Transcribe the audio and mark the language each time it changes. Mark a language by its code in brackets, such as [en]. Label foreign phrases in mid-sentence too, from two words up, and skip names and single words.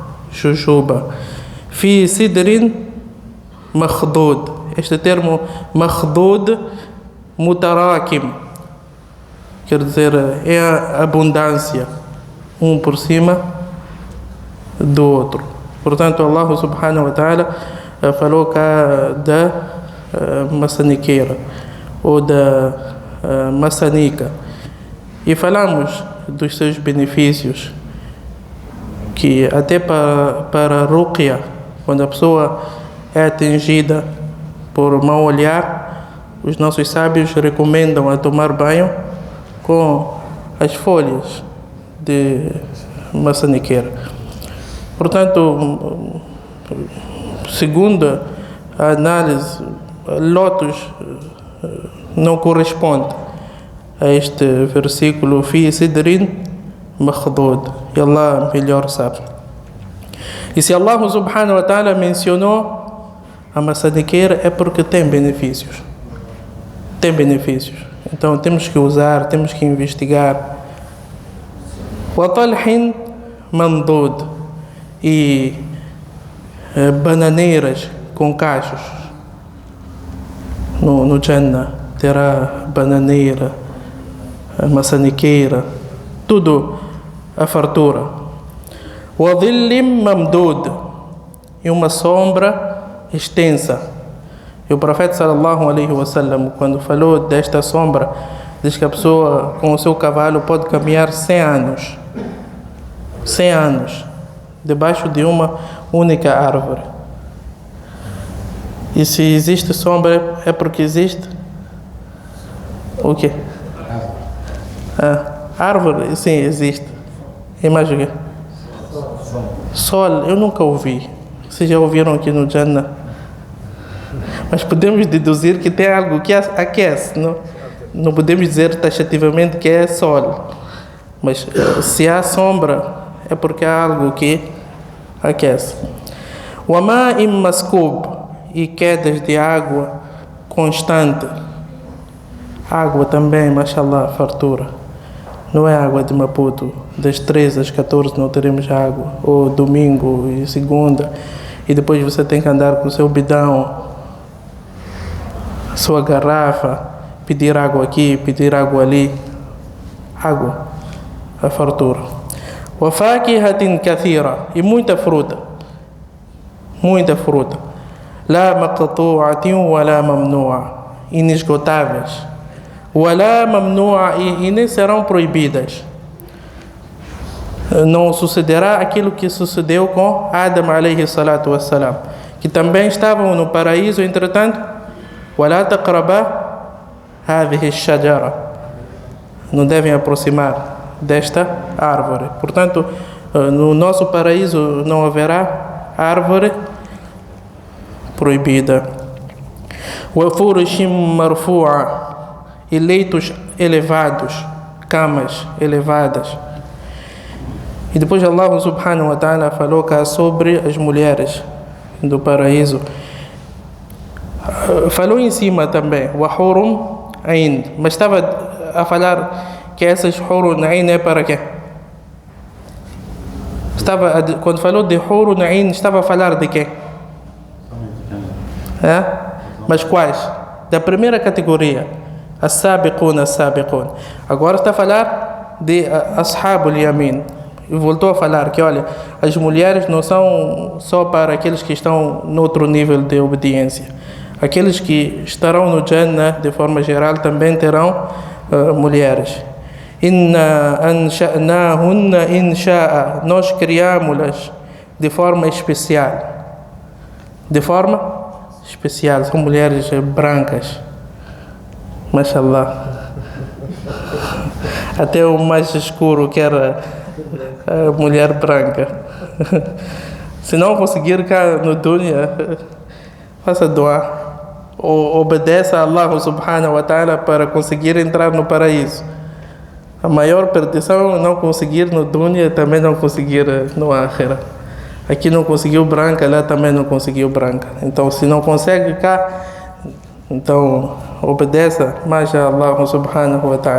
[ar] في سدر مخضود. [pt] Este termo [ar] مخضود متراكم, [pt] quer dizer, é a abundância, um por cima do outro. Portanto, [ar] الله سبحانه وتعالى [pt] falou cá da maçaniqueira ou da maçanica. E falamos dos seus benefícios, que até para a ruqya, quando a pessoa é atingida por mau olhar, os nossos sábios recomendam a tomar banho com as folhas de maçaniqueira. Portanto, segundo a análise, lótus não corresponde a este versículo, [ar] في سدر مخضود, [pt] e Allah melhor sabe. E se [ar] الله سبحانه وتعالى [pt] mencionou a maçaniqueira, é porque tem benefícios. Então temos que usar, temos que investigar. [ar] وطلح منضود, [pt] e bananeiras com cachos. No Jannah terá bananeira, maçaniqueira, tudo a fartura. [ar] وظل ممدود, [pt] e uma sombra extensa. E o profeta [ar] صلى الله عليه وسلم, [pt] quando falou desta sombra, diz que a pessoa com o seu cavalo pode caminhar 100 anos. 100 anos debaixo de uma única árvore. E se existe sombra, é porque existe o quê? Árvore, sim, existe. E mais o quê? Sol, eu nunca ouvi. Vocês já ouviram aqui no Jannah? Mas podemos deduzir que tem algo que aquece, não? Não podemos dizer taxativamente que é sol. Mas se há sombra, é porque há algo que aquece. [ar] وماء مسكوب, [pt] e quedas de água constante. Água também, mashallah, fartura. Não é água de Maputo, das 13 às 14 não teremos água, ou domingo e segunda, e depois você tem que andar com o seu bidão, sua garrafa, pedir água aqui, pedir água ali. Água, a fartura. [ar] وفاكهة كثيرة, [pt] e muita fruta. [ar] لا مقطوعة ولا ممنوعة, inesgotáveis. ولا ممنوعة, [pt] e nem serão proibidas. Não sucederá aquilo que sucedeu com Adam [ar] عليه الصلاة والسلام, [pt] que também estavam no paraíso, entretanto, [ar] ولا تقربا هذه الشجرة, [pt] não devem aproximar desta árvore. Portanto, no nosso paraíso não haverá árvore proibida. [ar] وفرش مرفوعة, [pt] e leitos elevados, camas elevadas. E depois [ar] الله سبحانه وتعالى [pt] falou cá sobre as mulheres do paraíso. Falou em cima também, [ar] وحور عين, [pt] mas estava a falar que essas [ar] حور عين [pt] é para quê? Quando falou de [ar] حور عين, [pt] estava a falar de quê? Mas quais? Da primeira categoria, as-sabiqun. Agora está a falar de [ar] أصحاب اليمين, [pt] voltou a falar que, olha, as mulheres não são só para aqueles que estão no outro nível de obediência. Aqueles que estarão no Jannah, de forma geral, também terão mulheres. [ar] إنا أنشأناهن إنشاء. [pt] Nós criamos-las de forma especial. De forma especial. São mulheres brancas. Mashallah. Até o mais escuro quer a mulher branca. Se não conseguir cá no dunya, faça dua. Ou obedeça a [ar] الله سبحانه وتعالى [pt] para conseguir entrar no paraíso. A maior perdição é não conseguir no dunya, também não conseguir no akhirah. Aqui não conseguiu branca, lá também não conseguiu branca. Então, se não consegue cá, então obedeça mais a [ar] الله سبحانه وتعالى.